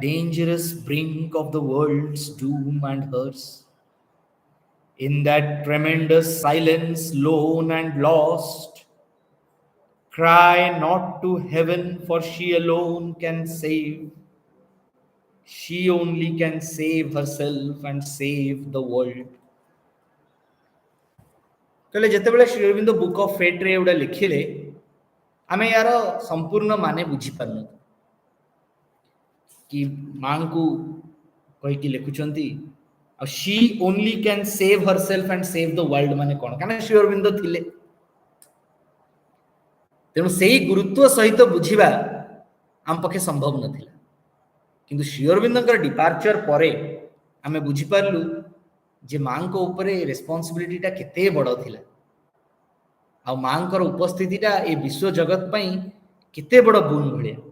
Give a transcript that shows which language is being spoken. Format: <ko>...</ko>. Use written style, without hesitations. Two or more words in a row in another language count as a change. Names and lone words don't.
<en>dangerous brink of the world's doom and hers in that tremendous silence lone and lost cry not to heaven for she alone can save she only can save herself and save the world</en> <or>କହିଲେ ଯେତେ ବେଳେ ଶ୍ରୀ ଅରବିନ୍ଦ ବୁକ୍ ଅଫ୍ ଫେଟ୍ ରେ ଉଡ଼ା ଲେଖିଲେ ଆମେ ଯାହାର ସମ୍ପୂର୍ଣ୍ଣ ମାନେ ବୁଝି ପାରିନୁ କି ମା କୁ କହି କି ଲେଖୁଛନ୍ତି ଆ</or> <en>she only can save herself and save the world</en> <or>ମାନେ କେଉଁ କାନେ ଶ୍ରୀ ଅରବିନ୍ଦ ଥିଲେ ତେଣୁ ସେହି ଗୁରୁତ୍ୱ ସହିତ ବୁଝିବା ଆମ ପାଖେ ସମ୍ଭବ ନଥିଲା କିନ୍ତୁ ଶ୍ରୀ ଅରବିନ୍ଦର ଡିପାର୍ଚର ପରେ ଆମେ ବୁଝି ପାରିଲୁ ଯେ ମା କୁ ଉପର ରେସପନ୍ସିବିଲିଟି ଟା କେତେ ବଡ଼ ଥିଲା ଆ ମା କର ଉପସ୍ଥିତି ଟା ଏ ବିଶ୍ୱ ଜଗତ ପାଇଁ କେତେ ବଡ଼ ବୋନ ଭଲିଆ</or>